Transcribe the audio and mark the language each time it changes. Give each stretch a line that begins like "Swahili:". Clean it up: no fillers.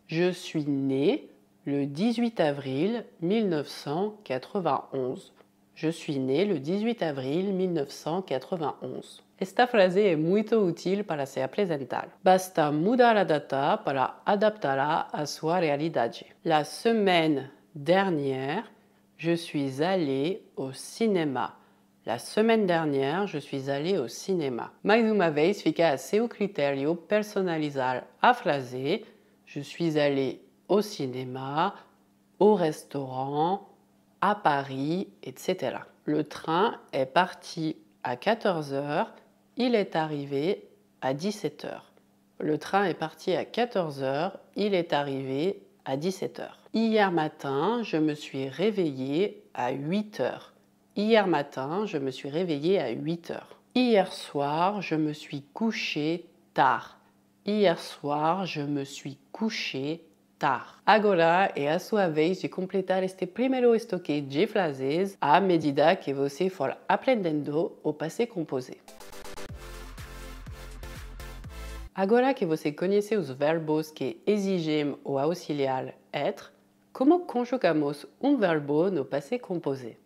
French: Je suis né le 18 avril 1991. Je suis né le 18 avril 1991.
Portuguese: Esta frase é muito útil para se apresentar. Basta mudar a data para adaptá-la à sua realidade.
French: La semaine dernière, je suis allé au cinéma. La semaine dernière, je suis allé au cinéma.
Portuguese: Mais uma vez, fica a seu critério personalizar a frase.
French: Je suis allé au cinéma, au restaurant, à Paris, etc. Le train est parti à 14 heures. Il est arrivé à 17 heures. Le train est parti à 14 heures. Il est arrivé à 17 heures. Hier matin, je me suis réveillé à 8 heures. Hier matin, je me suis réveillé à 8 heures. Hier soir, je me suis couché tard. Hier soir, je me suis couché tard.
Portuguese: Agora é a sua vez de completar este primeiro estoque de frases à medida que você for aprendendo o passé composé. Agora que você conhece os verbos que exigem o auxiliar être, como conjugamos um verbo no passé composé?